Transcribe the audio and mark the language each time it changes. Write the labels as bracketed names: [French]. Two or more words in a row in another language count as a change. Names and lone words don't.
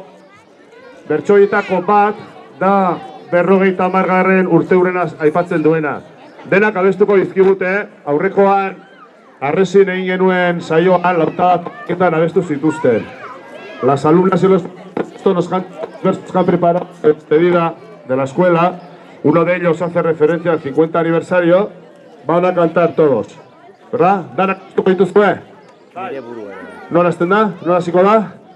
[Basque] Bertsoietako bat da 50. urteurrenaz aipatzen duena. Denak abestuko dizkigute, aurrekoan arrezin egin genuen saioan lautaketan abestu zituzten. [Spanish] Las alumnas y los nos han preparado la despedida de la escuela. Uno de ellos hace referencia al 50 aniversario. Van a cantar todos, ¿verdad? [Basque] Danak abestuko dituzue? Nola azten da? Nola hasiko da?